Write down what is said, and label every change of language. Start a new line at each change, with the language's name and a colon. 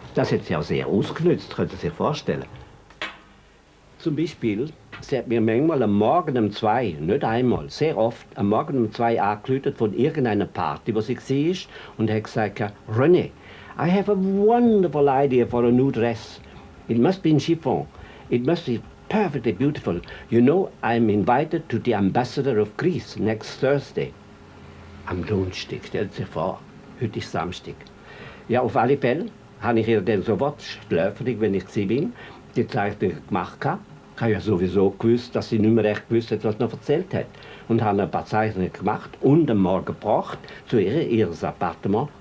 German: Das hat sie auch sehr ausgenutzt, können Sie sich vorstellen. Zum Beispiel, sie hat mir manchmal am Morgen um 2, nicht einmal, sehr oft, am Morgen um 2 angerufen von irgendeiner Party, wo sie war, und hat gesagt, René,
English: I have a wonderful idea for a new dress. It must be in chiffon. It must be perfectly beautiful. You know, I'm invited to the ambassador of Greece next Thursday.
German: Am Donnerstag, stellt sich vor. Heute ist Samstag. Ja, auf alle Fälle habe ich ihr dann sofort schläfrig, wenn ich bin, die Zeichnung gemacht habe. Ich habe ja sowieso gewusst, dass sie nicht mehr recht gewusst hat, was sie noch erzählt hat. Und habe ein paar Zeichnungen gemacht und am Morgen gebracht zu ihres Appartement.